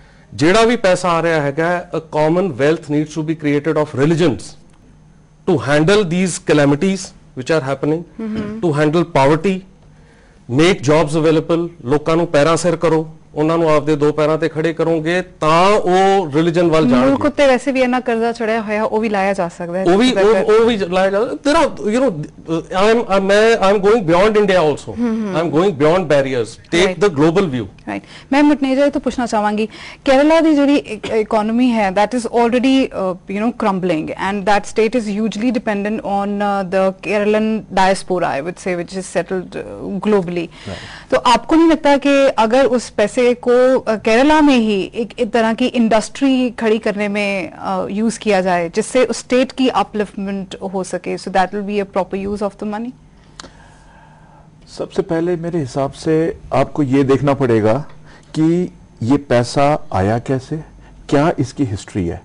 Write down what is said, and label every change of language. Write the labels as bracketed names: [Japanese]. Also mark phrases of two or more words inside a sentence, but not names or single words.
[Punjabi] ਜਿਹੜਾ ਵੀ ਪੈਸਾ ਆ ਰਿਹਾ ਹੈਗਾ, [English] a common wealth needs to be created of religions to handle these calamities which are happening, to handle poverty, make jobs available, [Punjabi] ਲੋਕਾਂ ਨੂੰ ਪੈਰਾਂ ਸਿਰ ਕਰੋ, ਉਹਨਾਂ ਨੂੰ ਆਪਦੇ ਦੋ ਪੈਰਾਂ ਤੇ ਖੜੇ ਕਰੋਗੇ ਤਾਂ ਉਹ ਰਿਲੀਜਨ ਵੱਲ ਜਾਣਗੇ। ਮੁਲਕ ਉੱਤੇ ਵੈਸੇ ਵੀ ਇੰਨਾ ਕਰਜ਼ਾ ਚੜਿਆ ਹੋਇਆ, ਉਹ ਵੀ ਲਾਇਆ ਜਾ ਸਕਦਾ ਹੈ, ਉਹ ਵੀ ਲਾਇਆ ਜਾ ਸਕਦਾ। [English] there are, you know, I'm going beyond India also, I'm going beyond barriers, take the global view। right, [Hindi] मैं मुटनेजा तो पूछना चाहूंगी, केरला दी जो इकोनॉमी है [English] that is already you know crumbling and that state is hugely dependent on the Kerala diaspora, I would say, which is settled globally। [Hindi] तो आपको नहीं लगता कि अगर उस पैसे को केरला में ही एक तरह की इंडस्ट्री खड़ी करने में यूज किया जाए जिससे उस स्टेट की अपलिफ्टमेंट हो सके, [English] so that will be a proper use of the money? [Hindi] सबसे पहले मेरे हिसाब से आपको ये देखना पड़ेगा कि ये पैसा आया कैसे, क्या इसकी हिस्ट्री है।